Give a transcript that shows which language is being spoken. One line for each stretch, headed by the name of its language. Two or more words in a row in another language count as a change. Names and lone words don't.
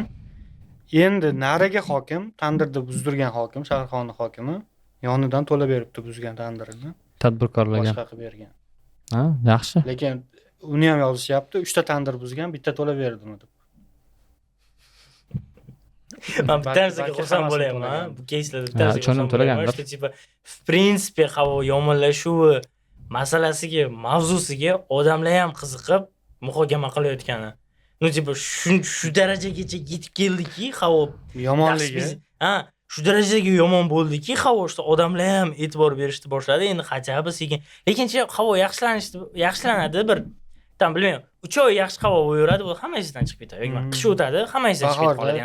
Uzbek: Endi nariga hokim, tandirni buzdirgan hokim, shaharxonni hokimi yonidan to'lab beribdi buzgan tandirini. Tadbirkorlarga. Boshqa qilib bergan. Ha, yaxshi. Lekin uni ham yozishyapti, 3 ta tandir buzgan, bitta to'lab berdimi deb. Men bittanisiga xursand bo'layapman. Bu keyslarda bittanisiga xursand bo'layapman.
Russian: Что типа в принципе
Uzbek: havo yomonlashuvi masalasiga, mavzusiga odamlar ham qiziqib muhokama qilayotgani.
Russian: Ну типа
Uzbek: shu darajagacha yetib keldiki, havo Yomonligi. Shu darajaga yomon bo'ldiki, havo işte odamlar ham e'tibor berishni boshladi. Endi hajaba sekin. Lekin havo yaxshilanadi bir tam bilmayman. 3 oy yaxshi havo bo'laveradi, bu hamma ishdan chiqib ketadi. Yo'q, qish o'tadi, hamma ishdan chiqib qoladi.